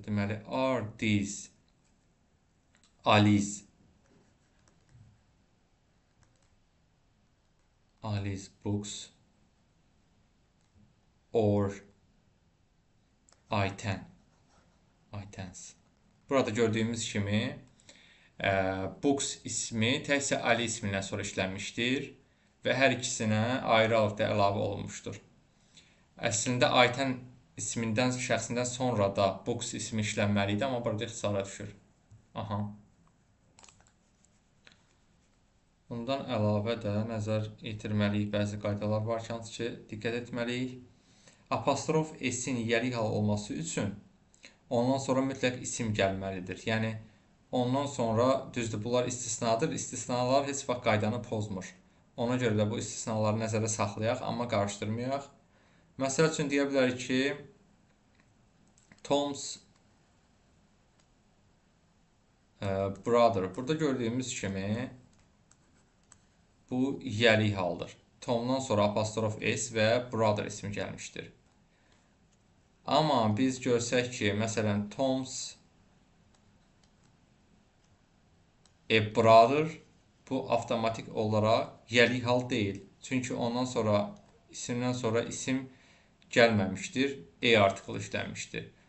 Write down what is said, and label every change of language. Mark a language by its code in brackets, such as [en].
[en] Deməli, are these Ali's books or Aytens. [az] Burada gördüyümüz kimi books ismi təkcə Ali ismindən sonra işlənmişdir və hər ikisinə ayrı alıqda əlavə olunmuşdur. Əslində Ayten ismindən, şəxsindən sonra da books ismi işlənməli idi, amma burada ixtisara düşür. Aha. Bundan əlavə də nəzər yetirməliyik bəzi qaydalar var ki, hansı ki, diqqət etməliyik. Apostrof S-in yiyəlik hal olması üçün ondan sonra mütləq isim gəlməlidir. Yəni, ondan sonra, düzdür, bunlar istisnadır. İstisnalar heç vaxt qaydanı pozmur. Ona görə də bu istisnaları nəzərə saxlayaq, amma qarışdırmayaq. Məsəl üçün, deyə bilərik ki, Tom's brother. Burada gördüyümüz kimi bu yiyəlik haldır. Tomdan sonra apostrof S və brother ismi gəlmişdir. Amma biz görsək ki, məsələn, Tom's brother bu avtomatik olaraq yiyəlik hal deyil. Çünki ondan sonra isimdən sonra isim gəlməmişdir, artiklı işlənmişdir.